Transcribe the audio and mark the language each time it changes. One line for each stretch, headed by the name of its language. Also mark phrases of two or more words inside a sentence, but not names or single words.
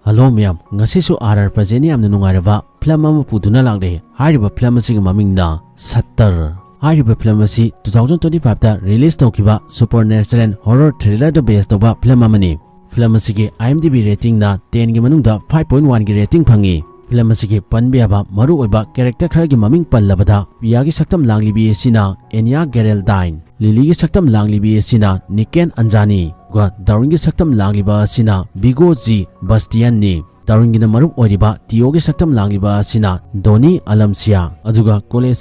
Manipuri: Hello ma'am, ngasisu RR Prajeni amna nungairaba film ama puduna lakde. Hariba film asing mamingna Sattar. Hariba film asi 2025 da release tawkiba
English: supernatural horror thriller
Manipuri: da based toba film amani. Film asigi
English: IMDb rating
Manipuri: na 10 gi manungda 5.1 gi rating phangi. Film asigi panbiaba maru oiba character khara gi maming pallabada piya gi saktam langlibi asina Enya Geraldine, Lily gi saktam langlibi asina Niken Anjani. Daring saktam langliba sina Bigo G Bastian ni daring na marup oriba Tio gi saktam langliba sina Doni Alamsia aduga college